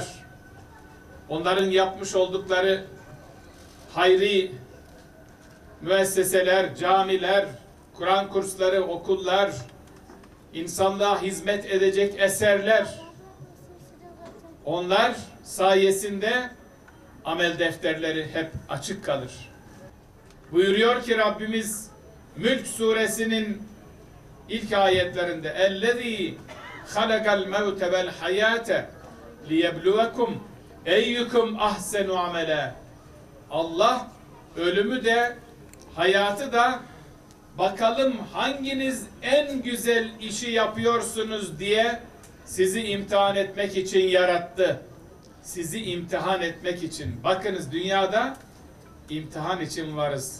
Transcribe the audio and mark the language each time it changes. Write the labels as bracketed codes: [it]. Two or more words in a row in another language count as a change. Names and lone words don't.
[tr] Onların yapmış oldukları hayri müesseseler, camiler, Kur'an kursları, okullar, insanlığa hizmet edecek eserler, onlar sayesinde amel defterleri hep açık kalır. Buyuruyor ki Rabbimiz Mülk suresinin ilk ayetlerinde [ar] اَلَّذ۪ي خَلَقَ الْمَوْتَ وَالْحَيَاةَ لِيَبْلُوَكُمْ اَيُّكُمْ اَحْسَنُ عَمَلًا. [tr] Allah ölümü de hayatı da bakalım hanginiz en güzel işi yapıyorsunuz diye sizi imtihan etmek için yarattı. Sizi imtihan etmek için. Bakınız, dünyada imtihan için varız.